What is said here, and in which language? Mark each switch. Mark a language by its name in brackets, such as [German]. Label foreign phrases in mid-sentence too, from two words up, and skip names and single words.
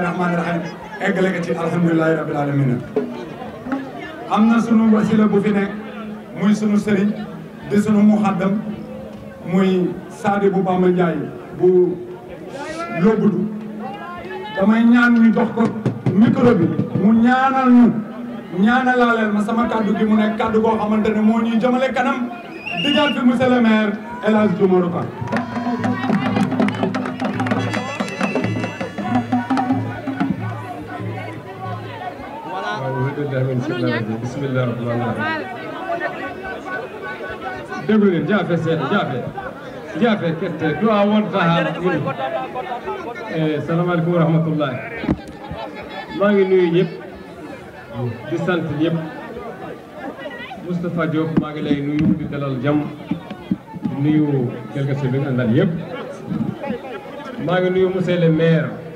[Arabic] الرحمن الرحيم [Wolof] eggale ko ci [Arabic] الحمد لله رب العالمين [Wolof] am na sunu wasila bu fi nekk muy sunu sëriñ di sunu muxaddam muy Sadi bu Bamba Ndiaye bu Lobbudu damay ñaan ñu jox ko micro bi mu ñaanal ñu ñaanalaaleel ma sama kaddu gi mu nekk kaddu goo xamante ne moo ñuy jëmale kanam digal fi [French] monsieur le maire [Wolof] El Hadj Diomarou Ka [Arabic] بسم الله الرحمن الرحيم [Wolof] déglu leen [Fula] jaafe seeɗa jaafe kette du'a wonta ha [Arabic] السلام عليكم ورحمة الله [Wolof] maa ngi nuyu ñëpp di sant ñëpp Moustapha Diop maa ngi lay nuyu di dalal jàmm di nuyu délégation bi nga àndal yëpp maa ngi nuyu [French] monsieur le maire